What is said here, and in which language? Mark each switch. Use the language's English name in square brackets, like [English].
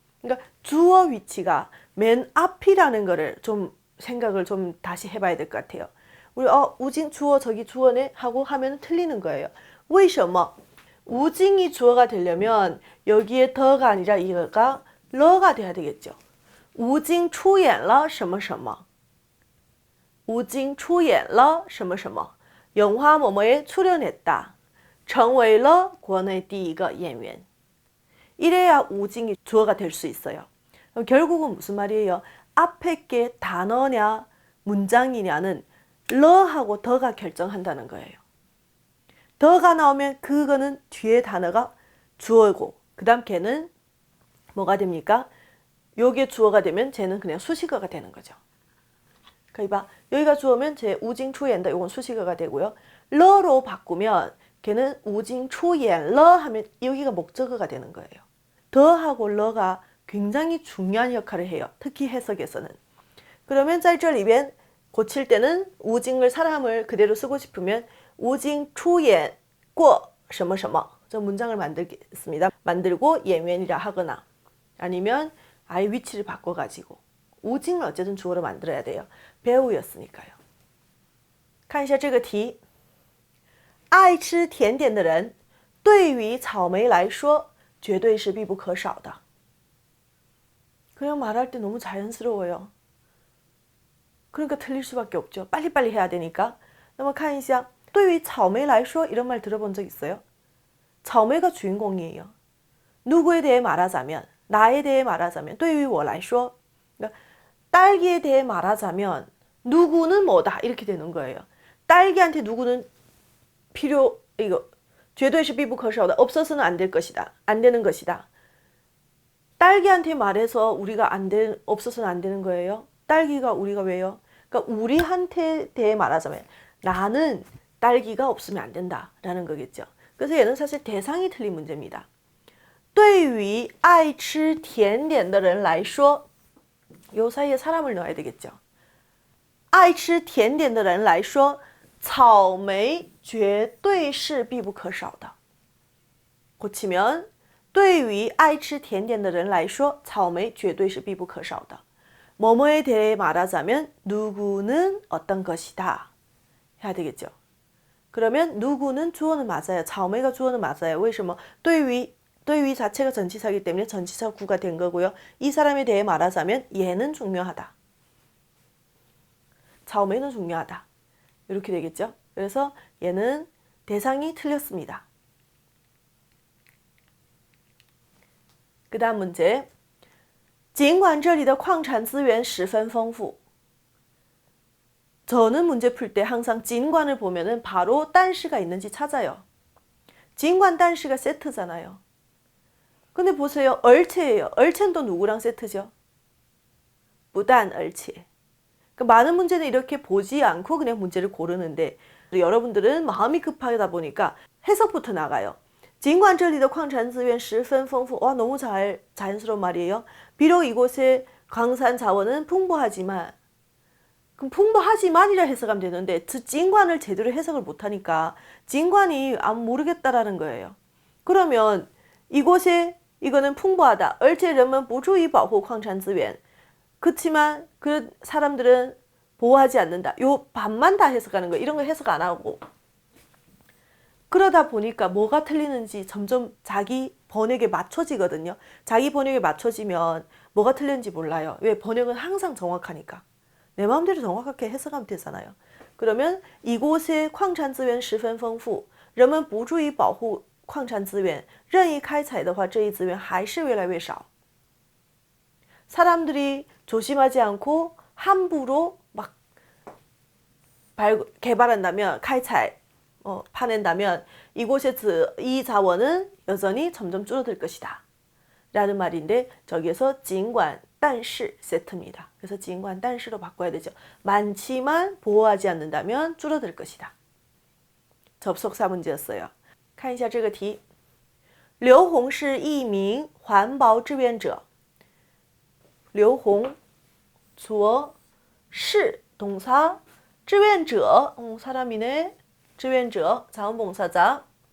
[Korean] 그러니까 주어 위치가 맨 앞이라는 거를 좀 생각을 좀 다시 해봐야 될 것 같아요. 우리 우징 주어 저기 주어네 하고 하면 틀리는 거예요. [Chinese] 为什么? [Korean] 우징이 주어가 되려면 여기에 더가 아니라 이거가 러가 돼야 되겠죠. [Chinese] 吴京出演了什么什么吴京出演了什么什么 [Korean] 영화 뭐뭐에 출연했다. [Chinese] 成为了国内第一个演员 [Korean] 이래야 우징이 주어가 될 수 있어요. 결국은 무슨 말이에요? 앞에 게 단어냐 문장이냐는 러하고 더가 결정한다는 거예요. 더가 나오면 그거는 뒤에 단어가 주어고 그 다음 걔는 뭐가 됩니까? 요게 주어가 되면 쟤는 그냥 수식어가 되는 거죠. 그러니까 여기가 주어면 제 우징出演다 요건 수식어가 되고요. 러로 바꾸면 걔는 우징 出演了 하면 여기가 목적어가 되는 거예요. 더하고 러가 굉장히 중요한 역할을 해요. 특히 해석에서는. 그러면 在这里边 고칠 때는 우징을 사람을 그대로 쓰고 싶으면 우징 [Chinese] 出演过什么什么 [Korean] 저 문장을 만들겠습니다. 만들고 演员이라 하거나 아니면 아예 위치를 바꿔가지고 우징을 어쨌든 주어로 만들어야 돼요. 배우였으니까요. [Chinese] 看一下这个题爱吃甜点的人对于草莓来说绝对是必不可少的 [Korean] 그냥 말할 때 너무 자연스러워요. 그러니까 틀릴 수밖에 없죠. 빨리빨리 해야 되니까. 那么看一下 [Chinese] 对于草莓来说 [Korean] 이런 말 들어본 적 있어요? 草莓가 주인공이에요. 누구에 대해 말하자면 나에 대해 말하자면 [Chinese] 对于我来说 [Korean] 그러니까 딸기에 대해 말하자면 누구는 뭐다 이렇게 되는 거예요. 딸기한테 누구는 필요 이거 [Chinese] 绝对是必不可少的 [Korean] 없어서는 안 될 것이다. 안 되는 것이다. 딸기한테 말해서 우리가 없어서는 안 되는 거예요. 딸기가 우리가 왜요? 그러니까 우리한테 대해 말하자면 나는 딸기가 없으면 안 된다라는 거겠죠. 그래서 얘는 사실 대상이 틀린 문제입니다. [Chinese] 对于爱吃甜点的人来说 [Korean] 요 사이에 사람을 넣어야 되겠죠. [Chinese] 爱吃甜点的人来说草莓绝对是必不可少的 [Korean] 고치면 [Chinese] 对于爱吃甜点的人来说草莓绝对是必不可少的 [Korean] 뭐뭐에 대해 말하자면 누구는 어떤 것이다 해야 되겠죠. 그러면 누구는 주어는 맞아요. 草莓가 주어는 맞아요. [Chinese] 为什么? [Korean] 对于자체가 전치사이기 때문에 전치사 구가 된 거고요. 이 사람에 대해 말하자면 얘는 중요하다. 草莓는 중요하다. 이렇게 되겠죠. 그래서 얘는 대상이 틀렸습니다. 그 다음 문제. [Chinese] 尽管这里的矿产资源十分丰富 [Korean] 저는 문제 풀 때 항상 진관을 보면은 바로 딴시가 있는지 찾아요. 진관 딴시가 세트잖아요. 근데 보세요. 얼체예요. 얼체는 또 누구랑 세트죠? 무단 얼체. 그러니까 많은 문제는 이렇게 보지 않고 그냥 문제를 고르는데 여러분들은 마음이 급하다 보니까 해석부터 나가요. [Chinese] 尽管这里的矿产资源十分丰富 [Korean] 와, 너무 자연스러운 말이에요. 비록 이곳의 광산 자원은 풍부하지만 그럼 풍부하지만이라 해석하면 되는데 진관을 제대로 해석을 못하니까 진관이 모르겠다라는 거예요. 그러면 이곳에 이거는 풍부하다. [Chinese] 而且人们不注意保护矿产资源 [Korean] 그렇지만 그 사람들은 보호하지 않는다. 요 반만 다 해석하는 거예요. 이런 거 해석 안 하고. 그러다 보니까 뭐가 틀리는지 점점 자기 번역에 맞춰지거든요. 자기 번역에 맞춰지면 뭐가 틀렸는지 몰라요. 왜? 번역은 항상 정확하니까. 내 마음대로 정확하게 해석하면 되잖아요. 그러면 이곳의 [Chinese] 矿产资源十分丰富人们不注意保护矿产资源任意开采的话这一资源还是越来越少 [Korean] 사람들이 조심하지 않고 함부로 막 개발한다면开采 파낸다면 이곳의 이 자원은 여전히 점점 줄어들 것이다 라는 말인데 저기에서 尽管但是 세트입니다. 그래서 尽管但是로 바꿔야 되죠. 많지만 보호하지 않는다면 줄어들 것이다. 접속사 문제였어요. [Chinese] 看一下这个题. 刘红是一名环保志愿者. [Korean] 刘红 주어, 是 동사, 志愿者 사람이네. 志愿者 자원봉사자.